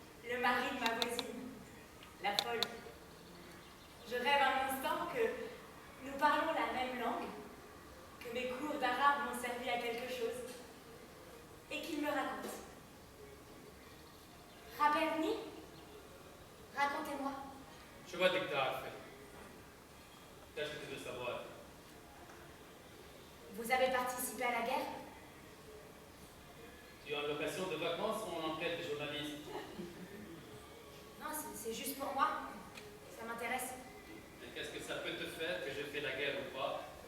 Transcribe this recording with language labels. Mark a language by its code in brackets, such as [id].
[fr] Le mari de ma voisine, la folle. Je rêve un instant que nous parlons la même langue, que mes cours d'arabe m'ont servi à quelque chose, et qu'il me raconte. Rabelni, racontez-moi. [ar] شو بدك تعرفي؟ ايش بدك [fr] savoir? Vous avez participé à la guerre? Tu es en location de vacances ou en enquête de journaliste? Non, c'est juste pour moi. Ça m'intéresse. Mais qu'est-ce que ça peut te faire que je fais la guerre ou pas?